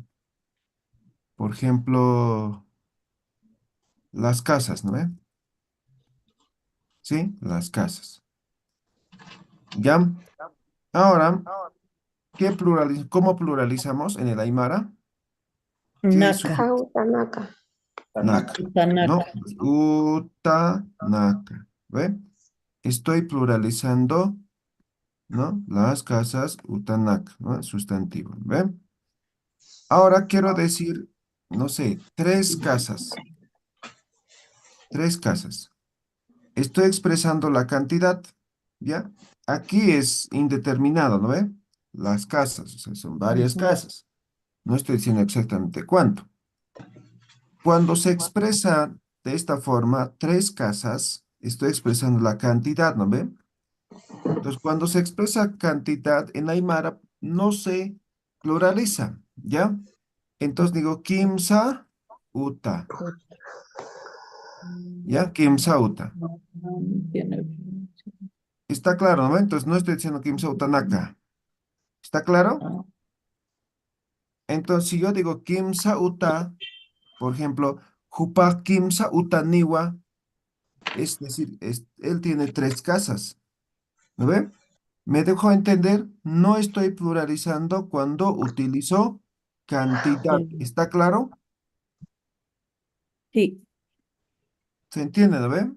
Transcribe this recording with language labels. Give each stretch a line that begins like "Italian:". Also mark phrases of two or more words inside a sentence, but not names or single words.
Spanish: Por ejemplo, las casas, ¿no ve? ¿Sí? Las casas. ¿Ya? Ahora, ¿cómo pluralizamos en el aymara? ¿Qué Naka. sufijo? Naka, Utanaka. ¿no? Utanaka, ¿ve? Estoy pluralizando, ¿no? Las casas, utanaka, ¿no? Sustantivo, ¿ve? Ahora quiero decir, no sé, tres casas, tres casas. Estoy expresando la cantidad, ¿ya? Aquí es indeterminado, ¿no ve? Las casas, o sea, son varias casas. No estoy diciendo exactamente cuánto. Cuando se expresa de esta forma, tres casas, estoy expresando la cantidad, ¿no ve? Entonces, cuando se expresa cantidad en Aymara, no se pluraliza, ¿ya? Entonces digo,
Aymara: kimsa uta, ¿ya? Kimsa uta.
Spanish: Tiene- ¿Está claro, no ve? Entonces, no estoy diciendo
Aymara: kimsa utanaka.
Spanish: ¿Está claro? Entonces, si yo digo
Aymara: kimsa uta,
Spanish: por ejemplo,
Aymara: jupa kimsa uta niwa,
Spanish: es decir, él tiene tres casas, ¿no ve? ¿Me dejo entender? No estoy pluralizando cuando utilizo cantidad. ¿Está claro? Sí. ¿Se entiende, no ve?